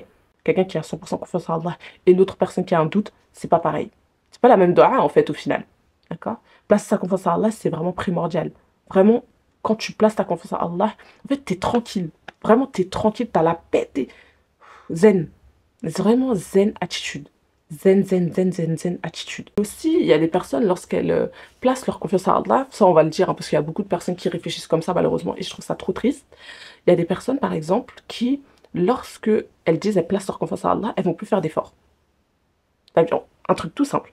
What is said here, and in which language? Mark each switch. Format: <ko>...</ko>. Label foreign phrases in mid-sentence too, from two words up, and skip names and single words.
<fr>Quelqu'un qui a 100% confiance en Allah et une autre personne qui a un doute, c'est pas pareil. C'est pas la même dua, en fait, au final. D'accord? Placer sa confiance en Allah, c'est vraiment primordial. Vraiment, quand tu places ta confiance en Allah, en fait, t'es tranquille. Vraiment, t'es tranquille, t'as la paix, t'es zen. C'est vraiment zen attitude. Zen, zen, zen, zen, zen attitude. Aussi, il y a des personnes, lorsqu'elles placent leur confiance en Allah, ça on va le dire, hein, parce qu'il y a beaucoup de personnes qui réfléchissent comme ça, malheureusement, et je trouve ça trop triste. Il y a des personnes, par exemple, qui, lorsque elles disent, elles placent leur confiance en Allah, elles vont plus faire d'efforts. Un truc tout simple.</fr>